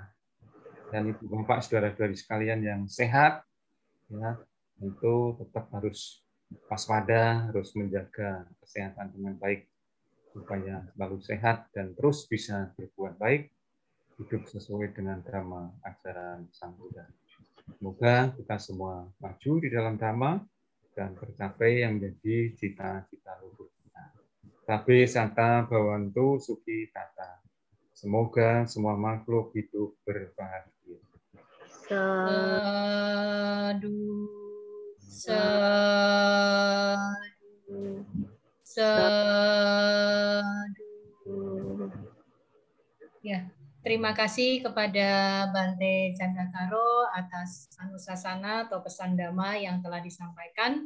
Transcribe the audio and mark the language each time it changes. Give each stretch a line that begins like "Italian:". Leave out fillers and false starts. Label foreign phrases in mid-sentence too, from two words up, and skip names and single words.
Indonesian: Dan Ibu Bapak, saudara-saudari sekalian yang sehat, ya, tentu tetap harus waspada, harus menjaga kesehatan dengan baik, supaya selalu sehat dan terus bisa berbuat baik, hidup sesuai dengan dhamma ajaran Sang Buddha. Semoga kita semua maju di dalam dhamma dan tercapai yang menjadi cita-cita luhur kita.
Pali: Sabe santa bhavantu sukhi tata.
Indonesian: Semoga semua makhluk hidup berbahagia.
Pali: Sadu, sadu, sadu.
Indonesian: Ya, terima kasih kepada Bante Candakaro atas anusasana atau pesan dhamma yang telah disampaikan.